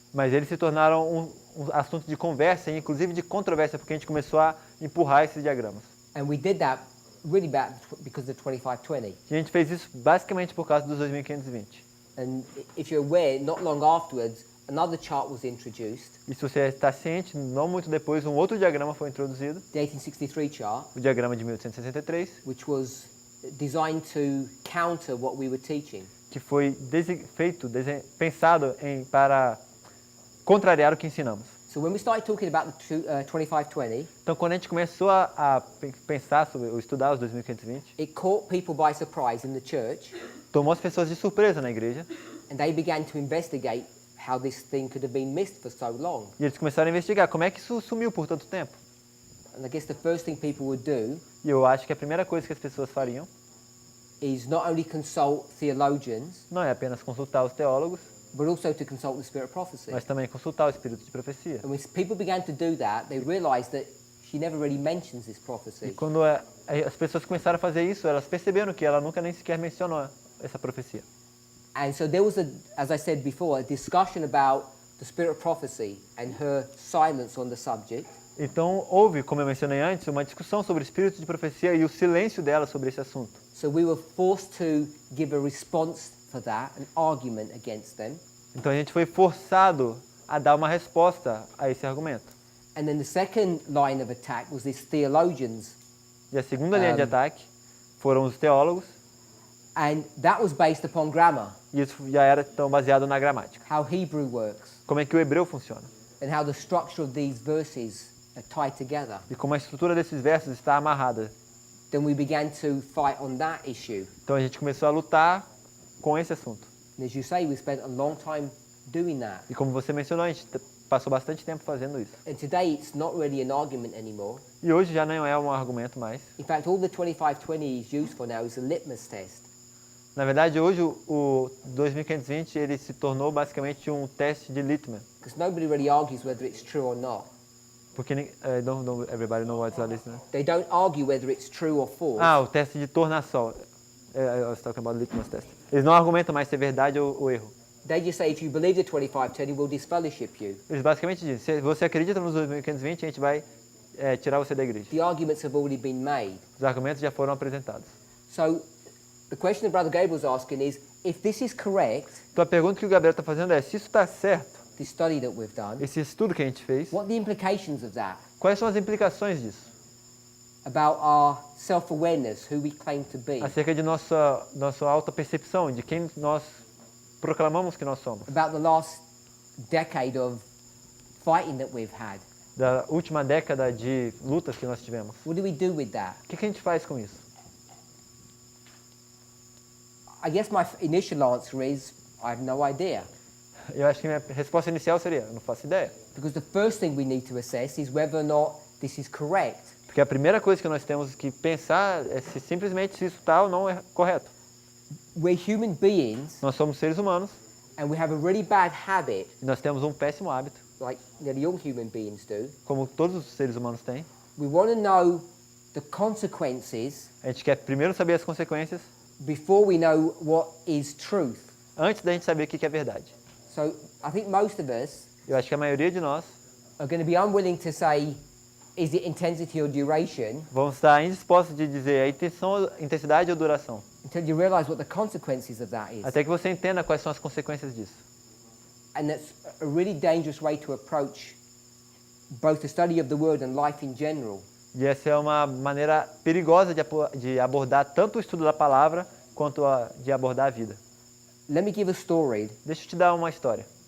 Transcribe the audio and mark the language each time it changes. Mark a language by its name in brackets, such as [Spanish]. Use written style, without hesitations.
[Portuguese] mas eles se tornaram um assunto de conversa e inclusive de controvérsia, porque a gente começou a empurrar esses diagramas. [English] And we did that really because of the 2520. [Portuguese] E a gente fez isso basicamente por causa dos 2520. [English] And if you're aware, not long afterwards, another chart was introduced, [Portuguese] E se você está ciente, não muito depois, um outro diagrama foi introduzido, [English] the 1863 chart, [Portuguese] o diagrama de 1863, [English] which was designed to counter what we were teaching. [Portuguese] que foi pensado para contrariar o que ensinamos. [English] So when we started talking about the 2520, [Portuguese] Então, quando a gente começou a pensar sobre, ou estudar os 2520, [English] it caught people by surprise in the church, [Portuguese] tomou as pessoas de surpresa na igreja, [English] and they began to investigate how this thing could have been missed for so long. [Portuguese] e eles começaram a investigar como é que isso sumiu por tanto tempo. [English] And I guess the first thing people would do [Portuguese] E eu acho que a primeira coisa que as pessoas fariam [English] is not only consult theologians, [Portuguese] não é apenas consultar os teólogos, [English] but also to consult the spirit of prophecy. [Portuguese] mas também consultar o espírito de profecia. [English] And when people began to do that, they realized that she never really mentions this [Portuguese] E [English] prophecy. [Portuguese] quando as pessoas começaram a fazer isso, elas perceberam que ela nunca nem sequer mencionou essa profecia. [English] And so there was, as I said before, a discussion about the spirit of prophecy and her silence on the subject. [Portuguese] Então houve, como eu mencionei antes, uma discussão sobre o espírito de profecia e o silêncio dela sobre esse assunto. [English] So we were forced to give a response for that, an argument against them. [Portuguese] Então a gente foi forçado a dar uma resposta a esse argumento. [English] And then the second line of attack was these theologians. [Portuguese] E a segunda linha de ataque foram os teólogos. [English] And that was based upon grammar. [Portuguese] E isso já era então baseado na gramática. [English] How Hebrew works. [Portuguese] Como é que o hebreu funciona? [English] And how the structure of these verses are tied together. [Portuguese] E como a estrutura desses versos está amarrada. [English] Then we began to fight on that issue. [Portuguese] Então a gente começou a lutar com esse assunto. [English] And as you say, we spent a long time doing that. [Portuguese] E como você mencionou, a gente passou bastante tempo fazendo isso. [English] And today it's not really an argument anymore. [Portuguese] E hoje já não é um argumento mais. [English] In fact, all the 2520 is used for now is a litmus test. [Portuguese] Na verdade, hoje o 2520 ele se tornou basicamente um teste de litmus. [English] Because nobody really argues whether it's true or not. [Portuguese] Porque [English] don't everybody know what's a litmus. They don't argue whether it's true or false. [Portuguese] O teste de tornação. [English] I was talking about litmus test. [Portuguese] Eles não argumentam mais se é verdade ou erro. [English] They just say if you believe the 2520, we'll disfellowship you. [Portuguese] Eles basicamente dizem, se você acredita nos 2520, a gente vai tirar você da igreja. [English] The arguments have already been made. [Portuguese] Os argumentos já foram apresentados. [English] So the question that Brother Gabriel's asking is, if this is correct, [Portuguese] então a pergunta que o Gabriel está fazendo é, se isso está certo, [English] the study that we've done, [Portuguese] esse estudo que a gente fez, [English] what are the implications of that? [Portuguese] Quais são as implicações disso? [English] About our self-awareness, who we claim to be. [Portuguese] Acerca de nossa auto-percepção, de quem nós proclamamos que nós somos. [English] About the last decade of fighting that we've had. [Portuguese] Da última década de lutas que nós tivemos. [English] What do we do with that? [Portuguese] O que a gente faz com isso? [English] I guess my initial answer is, I have no idea. [Portuguese] Eu acho que minha resposta inicial seria, eu não faço ideia. [English] Because the first thing we need to assess is whether or not this is correct. [Portuguese] Porque a primeira coisa que nós temos que pensar é se simplesmente se isso está ou não é correto. [English] We're human beings. [Portuguese] Nós somos seres humanos. [English] And we have a really bad habit. [Portuguese] E nós temos um péssimo hábito. [English] Like nearly all human beings do. [Portuguese] Como todos os seres humanos têm. [English] We want to know the consequences. [Portuguese] A gente quer primeiro saber as consequências. [English] Before we know what is truth. [Portuguese] Antes da gente saber o que é verdade. [English] So I think most of us. [Portuguese] Eu acho que a maioria de nós. [English] Are going to be unwilling to say, is it intensity or duration? [Portuguese] Vão estar indispostos de dizer a intensidade ou duração. [English] Until you realize what the consequences of that is. [Portuguese] Até que você entenda quais são as consequências disso. [English] And that's a really dangerous way to approach both the study of the word and life in general. [Portuguese] E essa é uma maneira perigosa de abordar tanto o estudo da palavra quanto de abordar a vida. [English] Let me give a story. [Portuguese] Deixa eu te dar uma história.